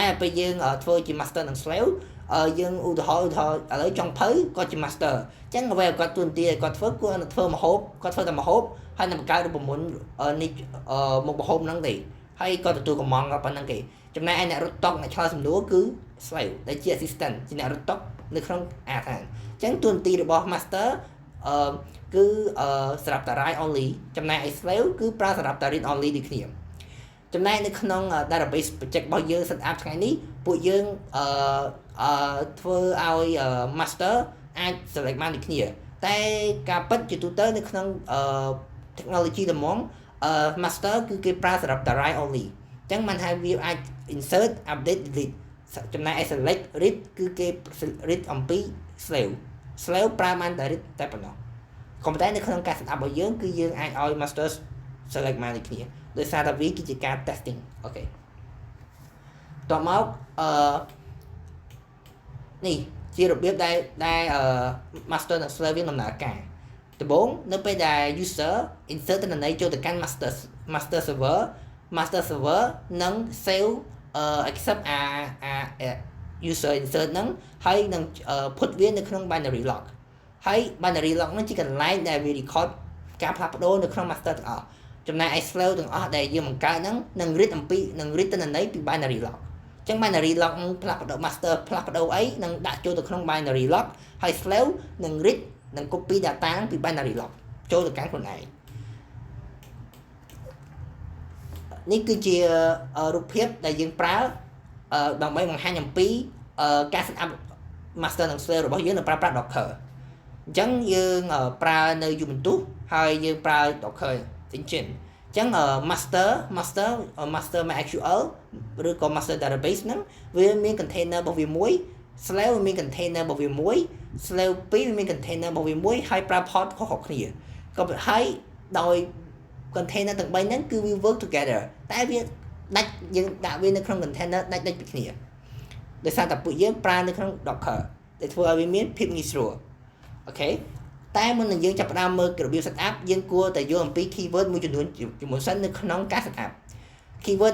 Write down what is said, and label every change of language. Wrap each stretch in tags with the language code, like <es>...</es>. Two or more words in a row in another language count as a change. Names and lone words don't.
<km>កពេលយើងធ្វើជា master និង slave យើងឧទាហរណ៍ឥឡូវចុងភៅគាត់ជា master អញ្ចឹងអ្វីគាត់ទួនាទីឲ្យគាត់ធ្វើគាត់ធ្វើម្ហូបគាត់ធ្វើតែម្ហូបហើយនឹងបង្កើតរូប មន្តនេះមុខម្ហូបហ្នឹងទេហើយគាត់ទទួលកំងប៉ុណ្្នឹងគេចំណែកឯអ្នករត់តុអ្នកឆ្លើយសំណួរគឺ slave ដែលជា assistant ជា អ្នករត់តុនៅក្នុងអាហារអញ្ចឹងទួនាទីរបស់ master គឺសម្រាប់តែ</km> <en>write only</en> <km>ចំណែកឯ slave គឺ ប្រើសម្រាប់តែ</km> <en>read only</en> <km>ដូចគ្នាចំណែកនៅក្នុង</km> <en>database project</en> <km>របស់យើង</km> <en>set up</en> <km>ថ្ងៃនេះពួកយើងធ្វើឲ្យ master អាច select បានដូចគ្នាតែការពិតជាទូទៅនៅក្នុងtechnology ដំងmaster គឺគេប្រើសម្រាប់តែ</km> <en>write only</en> <km>អញ្ចឹងមិនថាវាអាច</km> <en>insert update delete</en> <km>ចំណែកឯ</km> <en>select read</en> <km>គឺគេ read អំពី slave ប្រើបានតែ read តែប៉ុណ្ណោះក៏ប៉ុន្តែនៅក្នុងការ</km> <en>set up</en> <km>របស់យើងគឺយើងអាចឲ្យ master select បានដូចគ្នាដោយសារតែវាគឺជាការ testing អូខេតោះមក នេះជារបៀបដែលmaster និង slave វាដំណើរការដំបូងនៅពេលដែល</km> <en>user insert</en> <km>ទិន្នន័យចូលទៅកាន់</km> <en>master server</en> <km>នឹង save</km> <en>accept user insert</en> <km>ហ្នឹងហើយនឹង put វានៅក្នុង</km> <en>binary log</en> <km>ហើយ</km> <en>binary log</en> <km>ហ្នឹងជាកន្លែងដែលវា record ការផ្លាស់ប្ដូរនៅក្នុង master ទាំងអស់ចំណែកឯ slave ទាំងអស់ដែលយើងបង្កើតហ្នឹងនឹង read ទិន្នន័យពី</km> <en>binary log</en> <km>អញ្ចឹង</km> <en>binary log</en> <km>នឹងផ្លាស់ប្ដូរ master ផ្លាស់ប្ដូរអីនឹងដាក់ចូលទៅក្នុង</km> <en>binary log</en> <km>ហើយ slave នឹង read នឹង</km> <en>copy data</en> <km>ពី</km> <en>binary log</en> <km>ចូលទៅកាន់ខ្លួនឯង នេះគឺជារូបភាពដែលយើងប្រើដើម្បីបង្ហាញអំពីការ</km> <en>set up master</en> <km>និង slave របស់យើងនឹងប្រើប្រាស់ Docker អញ្ចឹងយើងប្រើនៅ Ubuntu ហើយយើងប្រើ Docker engine អញ្ចឹង master MySQL ឬក៏</km> <en>master database</en> <km>ហ្នឹងវាមាន container របស់វាមួយ slave មាន container របស់វាមួយ slave 2វាមាន container របស់វាមួយហើយប្រើ port ខុសៗគ្នាក៏ហើយដោយ container ទាំង3ហ្នឹងគឺវា</km> <en>work together</en> <km>តែវាដាច់យើងដាក់វានៅក្នុង container ដាច់ពីគ្នាដោយសារតែពួកយើងប្រើនៅក្នុង Docker ដែលធ្វើឲ្យវា មានភាពងាយស្រួលអូខេតែមុននឹងយើងចាប់ផ្ដើមមើលរបៀប</km> <en>set up</en> <km>យើងគួរតែយល់អំពី keyword មួយចំនួនជាមួយសិននៅក្នុងការ</km> <en>set up keyword</en>